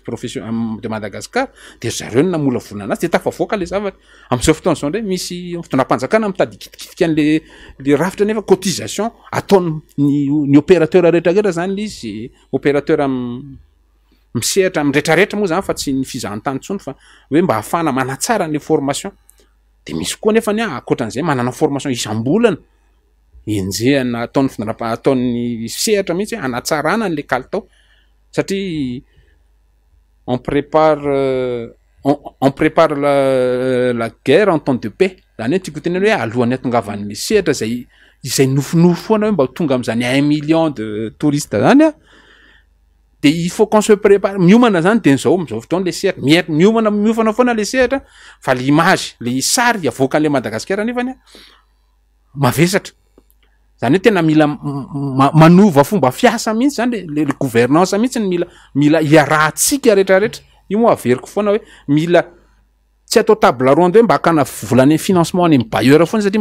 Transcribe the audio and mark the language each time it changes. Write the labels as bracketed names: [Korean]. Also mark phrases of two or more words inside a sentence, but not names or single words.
[Malagasy] professionnelle de Madagascar dia zareo no namola volana anazy dia tafavoaka le zavatra amin'izao fotoana izao ndray misy fitondram-panjakana mitady kitikitiky an'le rafitra nefa cotisation ataony opérateur rehetrarehetra zany le izy opérateur misehatra mirehetrarehetra moa zany fa tsy ny fizahantany intsony fa hoe mba hahafana manatsara ny formation dia misy koa nefa ny akoatran'izay manana formation isam-bolana enjehana ataony sehatra mihitsy hanatsarana an'le kalitao satria [French] on prépare la guerre en temps de paix [Malagasy] zany hoe tiako tena hoe alohan'ny atongavan'ny sehatra izay nofinofo foana hoe mba tonga am'zany [French] 1 million de touristes [Malagasy] zany a de [French] il faut qu'on se prépare [Malagasy] miomana zany de nizao am'izao fotoana le sehatra miofana foana le sehatra fa l'image le sary avoakan'le Madagasikara nefany mavesatra zany hoe tena mila manova fomba fiasa mihitsy zany le gouvernance mihitsy mila iarahantsika rehetrarehetra io moa averiko foana hoe mila tsy atao [French] table ronde [Malagasy] hoe mba hakana volany financement any amin'ny bailleur foana satria